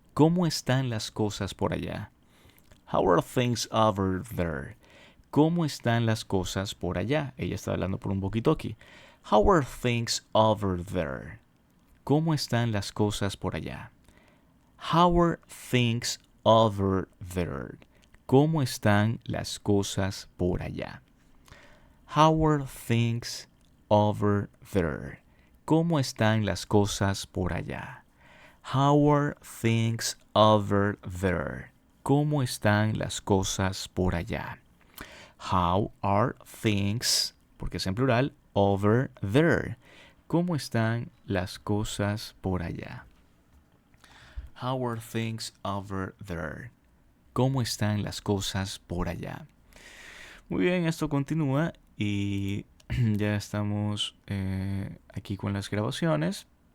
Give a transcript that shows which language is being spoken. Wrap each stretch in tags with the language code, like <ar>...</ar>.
<es>¿Cómo están las cosas por allá?</es> <en>How are things over there?</en> <es>¿Cómo están las cosas por allá? Ella está hablando por un walkie-talkie.</es> <en>How are things over there?</en> <es>¿Cómo están las cosas por allá?</es> <en>How are things over there?</en> <es>¿Cómo están las cosas por allá?</es> <en>How are things over there?</en> <es>¿Cómo están las cosas por allá?</es> <en>How are things over there?</en> <es>¿Cómo están las cosas por allá?</es> <en>How are things,</en> <es>porque es en plural,</es> <en>over there?</en> <es>¿Cómo están las cosas por allá?</es> <en>How are things over there?</en> <es>¿Cómo están las cosas por allá? Muy bien, esto continúa y ya estamos aquí con las grabaciones.</es>